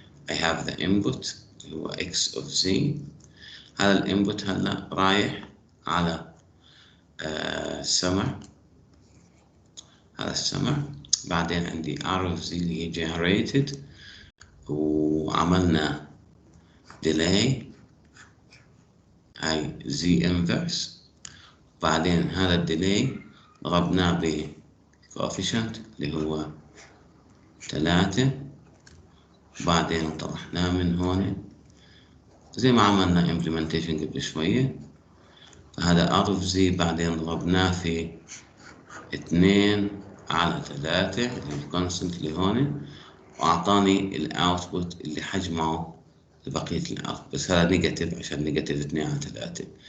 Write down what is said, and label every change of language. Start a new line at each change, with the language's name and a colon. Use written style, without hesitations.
English: I have the input
Arabic: اللي هو
English: x of z.
Arabic: هذا الانبوت هلا رايح على السمع، هذا السمع. بعدين عندي r of z اللي هي generated، وعملنا delay هاي z inverse. بعدين هذا الديلي ضربناه ب coefficient اللي هو 3، بعدين طرحناه من هون زي ما عملنا implementation قبل شوية. فهذا r of z بعدين ضربناه في 2 على 3 اللي هو الكونستنت اللي هون، وأعطاني الأوتبوت اللي حجمه لبقية الأوتبوت، بس هذا نيجاتيف عشان نيجاتيف 2 على 3.